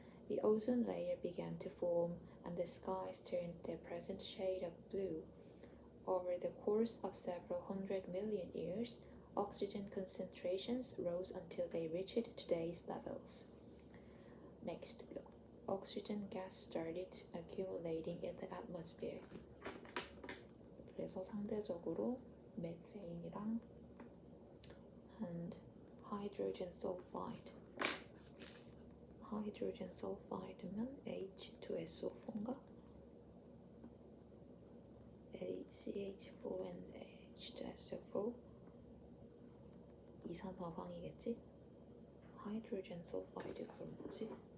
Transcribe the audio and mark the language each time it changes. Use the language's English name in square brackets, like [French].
[English] The ozone layer began to form, and the skies turned their present shade of blue. Over the course of several 100 million years, oxygen concentrations rose until they reached today's levels. Next, oxygen gas started accumulating in the atmosphere. [Korean] 그래서 상대적으로 메테인이랑 [English] and hydrogen sulfide [Korean] 면 H2SO4인가? CH4 and H2SO4 이산화황이겠지? 하이드로젠 설파이드가 그럼 뭐지?